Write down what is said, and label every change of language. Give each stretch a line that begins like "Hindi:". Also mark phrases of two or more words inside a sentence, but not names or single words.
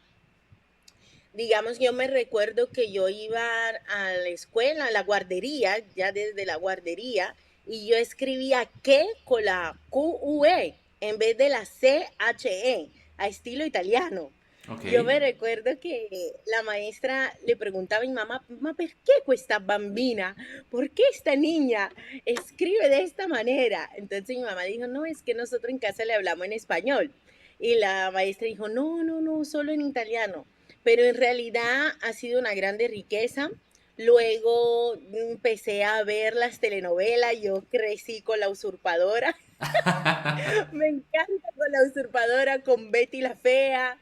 Spanish: Digamos, yo me recuerdo que yo iba a la escuela, a la guardería, ya desde la guardería, y yo escribía que con la QUE en vez de la CHE, a estilo italiano. Ok. Yo me recuerdo que la maestra le preguntaba a mi mamá,
Italian: ma perché questa bambina?
Spanish: ¿Por qué esta niña escribe de esta manera? Entonces mi mamá dijo, no, es que nosotros en casa le hablamos en español. Y la maestra dijo, no, no, no, solo en italiano. Pero en realidad ha sido una grande riqueza. Luego empecé a ver las telenovelas, yo crecí con La Usurpadora, me encanta con La Usurpadora, con Betty la Fea.